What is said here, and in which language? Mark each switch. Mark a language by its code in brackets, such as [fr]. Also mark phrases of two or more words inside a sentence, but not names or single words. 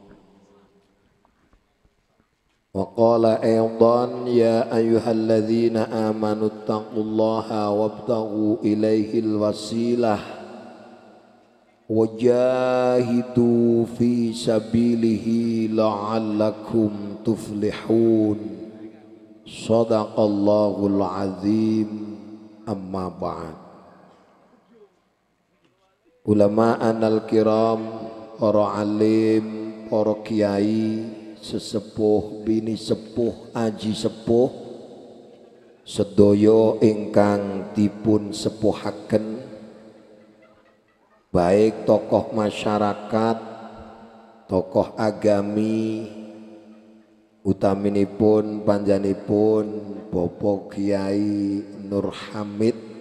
[ar] وقال أيضا يا أيها الذين آمنوا اتقوا الله وابتغوا إليه الوسيلة وجاهدوا في سبيله لعلكم تفلحون. صدق الله العظيم أما بعد. العلماء الكرام, [jv] para alim, para kiai, sesepuh, bini sepuh, aji sepuh, sedaya ingkang dipun sepuhaken, baik tokoh masyarakat, tokoh agami, utaminipun panjanipun Bapak Kiai Nur Hamid,